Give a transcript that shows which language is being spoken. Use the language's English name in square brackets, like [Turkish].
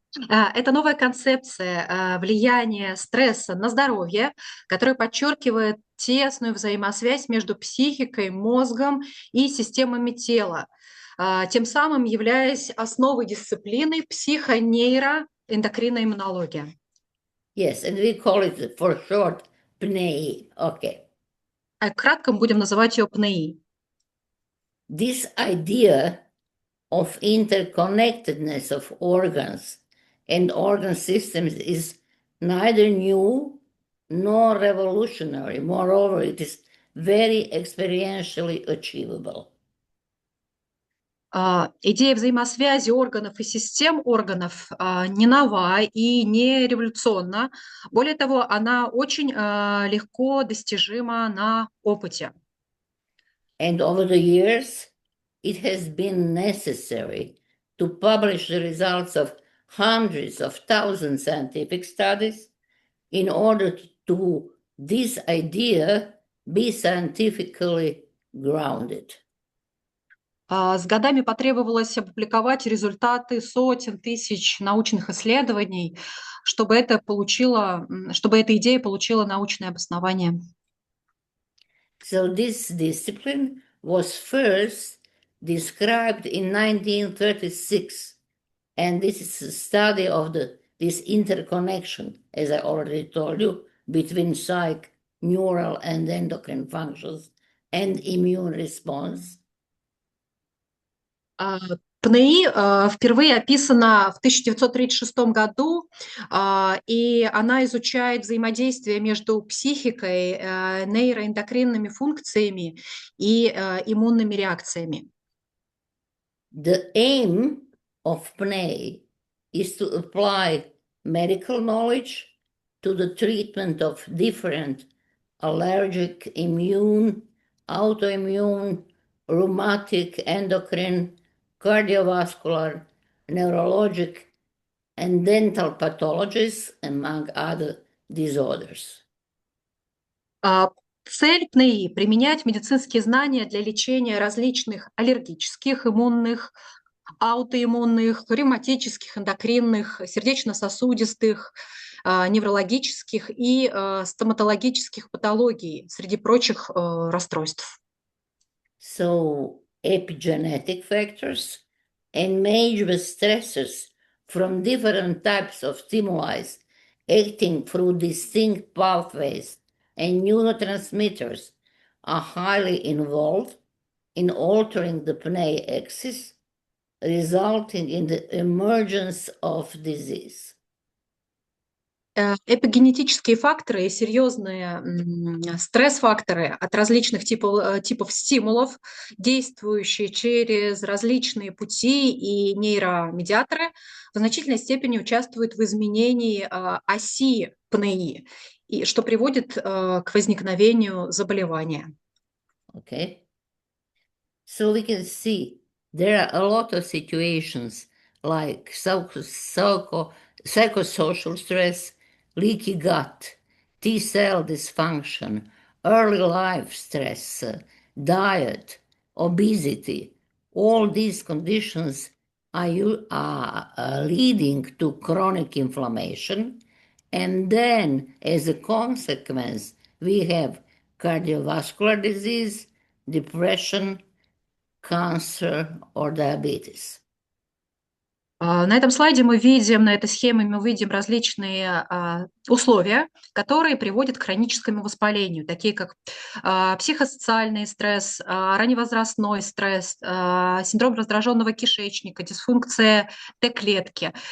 [Russian] Это новая концепция влияния стресса на здоровье, которая подчеркивает тесную взаимосвязь между психикой, мозгом и системами тела, тем самым являясь основой дисциплины психонейроэндокринная [English] Yes, and we call it for short PNEI. Okay. [Russian] Кратко мы будем называть ее ПНИ. [English] This idea of interconnectedness of organs and organ systems is neither new nor revolutionary. Moreover, it is very experientially achievable. [Russian] Идея взаимосвязи органов и систем органов не нова и не революционна. Более того, она очень легко достижима на опыте. [English] And over the years, it has been necessary to publish the results of hundreds of thousands of scientific studies in order to this idea be scientifically grounded. [Russian] С годами потребовалось опубликовать результаты сотен тысяч научных исследований, чтобы эта идея получила научное обоснование. [English] So this discipline was first described in 1936, and this is a study of this interconnection, as I already told you, between psych, neural, and endocrine functions and immune response. [Russian] ПНИ впервые описана в 1936 году, и она изучает взаимодействие между психикой, нейроэндокринными функциями и иммунными реакциями. [English] The aim of PNEI is to apply medical knowledge to the treatment of different allergic, immune, autoimmune, rheumatic, endocrine, cardiovascular, neurologic, and dental pathologies, among other disorders. [Russian] Цель ПНИ – применять медицинские знания для лечения различных аллергических, иммунных, аутоиммунных, ревматических, эндокринных, сердечно-сосудистых, неврологических и стоматологических патологий, среди прочих расстройств. [English] So epigenetic factors and major stressors from different types of stimuli acting through distinct pathways and neurotransmitters are highly involved in altering the PNEI axis, resulting in the emergence of disease. [Russian] Эпигенетические факторы и серьезные стресс-факторы от различных типов стимулов, действующие через различные пути и нейромедиаторы, в значительной степени участвуют в изменении оси ПНИ, и что приводит к возникновению заболевания. [English] Okay. So we can see there are a lot of situations like psychosocial stress, leaky gut, T-cell dysfunction, early life stress, diet, obesity. All these conditions are leading to chronic inflammation. And then, as a consequence, we have cardiovascular disease, depression, cancer, or diabetes. [Russian] На этом слайде мы видим, на этой схеме мы видим различные условия, которые приводят к хроническому воспалению, такие как психосоциальный стресс, ранневозрастной стресс, синдром раздраженного кишечника, дисфункция Т-клетки.